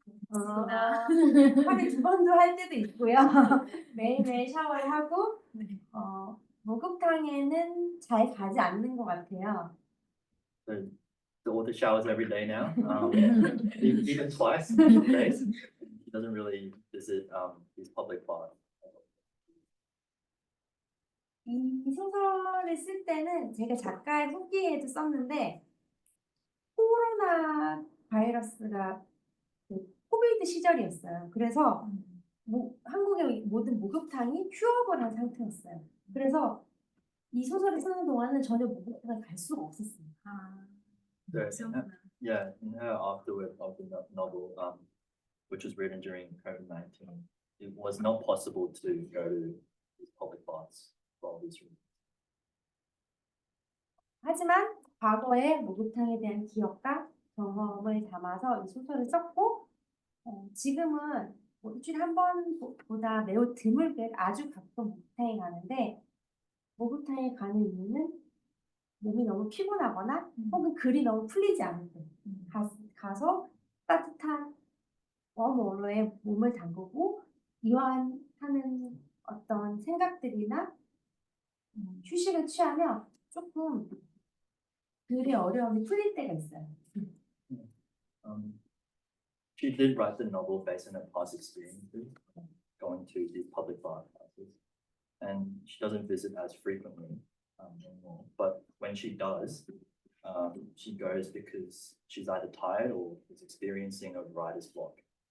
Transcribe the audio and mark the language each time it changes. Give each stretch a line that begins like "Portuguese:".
Korean: 하루에 두 번도 할 때도 있고요. 매일매일 샤워를 하고 목욕탕에는 잘 가지 않는 것 같아요.
English: So the author showers every day now, even twice days. He doesn't really visit these public baths.
Korean: 이 소설을 쓸 때는 제가 작가의 후기에도 썼는데 코로나 바이러스가 코비드 시절이었어요. 그래서 한국의 모든 목욕탕이 휴업을 한 상태였어요. 그래서 이 소설을 쓰는 동안은 전혀 목욕탕을 갈 수가 없었어요.
English: So, yeah, in her afterword of the novel, which was written during COVID-19, it was not possible to go to these public baths for all these reasons.
Korean: 하지만 과거의 목욕탕에 대한 기억과 경험을 담아서 이 소설을 썼고 지금은 일주일에 한 번보다 매우 드물게 아주 가끔 목욕탕에 가는데 목욕탕에 가는 이유는 몸이 너무 피곤하거나 혹은 글이 너무 풀리지 않을 때 가서 따뜻한 웜워터에 몸을 담그고 이완하는 어떤 생각들이나 휴식을 취하며 조금 글의 어려움이 풀릴 때가 있어요.
English: She did write the novel based on her past experiences going to these public bathhouses, and she doesn't visit as frequently anymore. But when she does, she goes because she's either tired or is experiencing a writer's block.